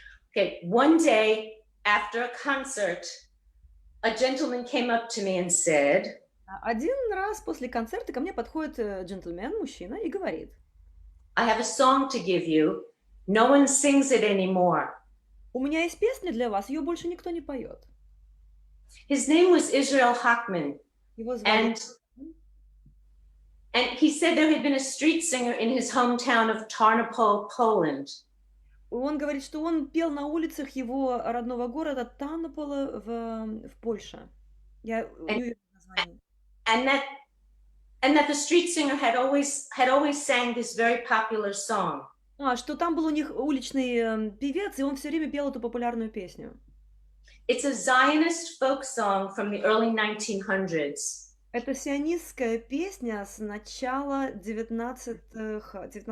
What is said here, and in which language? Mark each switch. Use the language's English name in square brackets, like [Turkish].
[English] Okay, one day after a concert, a gentleman came up to me and said, [Russian] Один раз после концерта ко мне подходит джентльмен, мужчина, и говорит: [English] I have a song to give you. No one sings it anymore. [Russian] У меня есть песня для вас, ее больше никто не поет. [English] His name was Israel Hochman. [Russian] Его звали... [English] And he said there had been a street singer in his hometown of Tarnopol, Poland. [Russian] Он говорит, что он пел на улицах его родного города Тарнопола в Польше. Я не название. [English] And that the street singer had always sang this very popular song. [Russian] Что там был у них уличный певец, и он все время пел эту популярную песню. [English] It's a Zionist folk song from the early 1900s. [Russian] Это сионистская песня с начала 1900-х.